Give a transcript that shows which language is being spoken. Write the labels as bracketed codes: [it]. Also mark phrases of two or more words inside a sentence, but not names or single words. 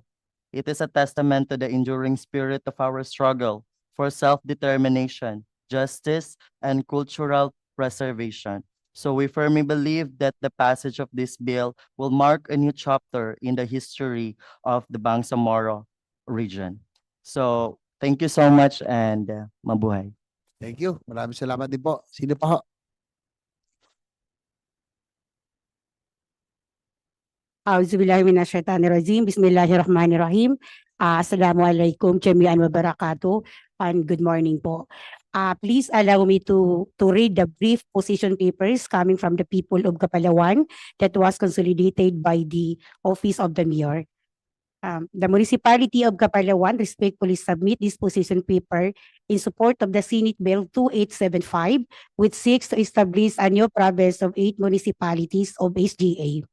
[en] It is a testament to the enduring spirit of our struggle for self-determination, justice, and cultural preservation. So we firmly believe that the passage of this bill will mark a new chapter in the history of the Bangsamoro region. So thank you so much and mabuhay. Thank you. [tl] Maraming salamat din po. Sino pa ho? [ar] أعوذ بالله من الشيطان الرجيم. بسم الله الرحمن الرحيم. السلام عليكم جميعا وبركاته [en] and good morning po. Please allow me to read the brief position papers coming from the people of Kapalawan that was consolidated by the Office of the Mayor. The municipality of Kapalawan respectfully submit this position paper in support of the Senate Bill 2875, which seeks to establish a new province of 8 municipalities of SGA.